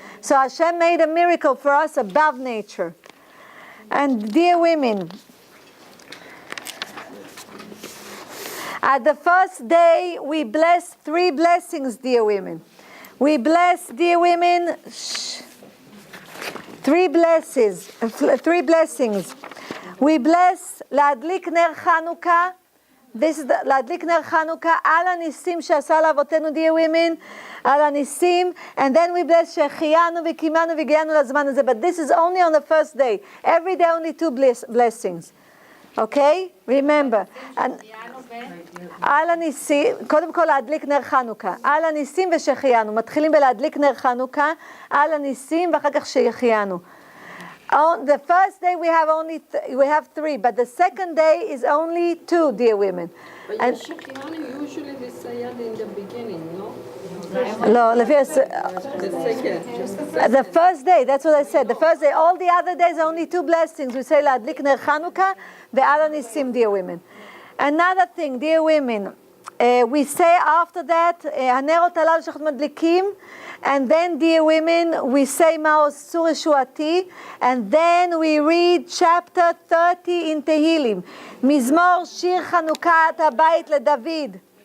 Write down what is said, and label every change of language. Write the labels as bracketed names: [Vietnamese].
[English] So Hashem made a miracle for us above nature. And dear women, at the first day, we bless 3 blessings, dear women. We bless, dear women, 3 blessings. 3 blessings. We bless [Hebrew] להדליק נר חנוכה. [English] This is [Hebrew] להדליק נר חנוכה על הניסים שעשה לאבותינו, [English] dear women, [Hebrew] על הניסים. [English] And then we bless [Hebrew] שהחיינו וקיימנו והגיענו לזמן הזה. [English] But this is only on the first day. Every day only 2 blessings. Okay? Remember. [Hebrew] על הניסים, קודם כל להדליק נר חנוכה. על הניסים ושהחיינו. מתחילים בלהדליק נר חנוכה, על הניסים ואחר כך שהחיינו. [English] On the first day we have 3, but the second day is only 2, dear women. But And usually we say it in the beginning, no? no, The second. the first day, that's what I said. The first day, all the other days only 2 blessings. We say [Hebrew] להדליק נר חנוכה ועל הניסים, [English] dear women. Another thing, dear women, we say after that, [Hebrew] הנרות הללו שאנחנו מדליקים, [English] and then, dear women, we say Ma'os Sur Yeshuati, and then we read chapter 30 in Tehillim. [Hebrew] Mizmor Shir Chanukah Habayit LeDavid.